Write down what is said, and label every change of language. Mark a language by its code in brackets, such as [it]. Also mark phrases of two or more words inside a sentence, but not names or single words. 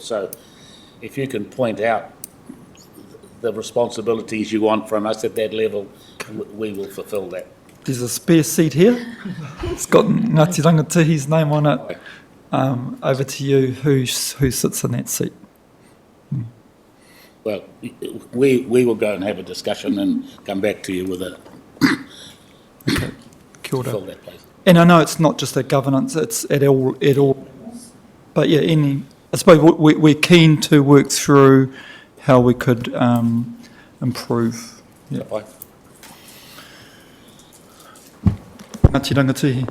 [en] So if you can point out the responsibilities you want from us at that level, we will fulfil that. There's a spare seat here. It's got Ngāti Rangatihi's name on it. Over to you, who sits in that seat? Well, we will go and have a discussion and come back to you with a okay. [mi] Kia ora. [en] Fill that place. And I know it's not just at governance, it's at all. But yeah, I suppose we're keen to work through how we could improve. Yeah. Ngāti Rangatihi.